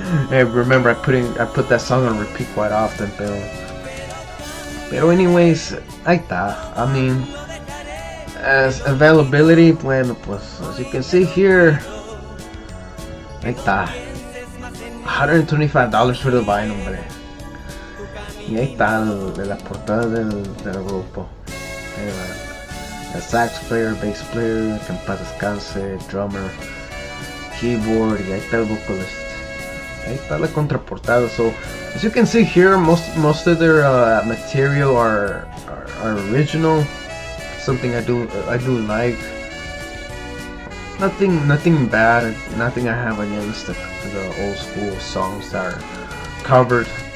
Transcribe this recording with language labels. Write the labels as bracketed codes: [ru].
[en] I remember I put that song on repeat quite often, [es] pero [en] anyways, [es] ahí está. [en] I mean, as availability, [es] bueno, pues [en] as you can see here, [es] ahí está. [en] $125 for the vinyl, [es] hombre. Y ahí está la portada del grupo. El [en] sax player, bass player, [es] que en paz descanse, [en] drummer, keyboard, [es] y ahí está el [en] vocalist. [es] Ahí está la contraportada. [en] So as you can see here, most of their material are original. Something I do like. Nothing bad. Nothing I have against the old school songs that are covered.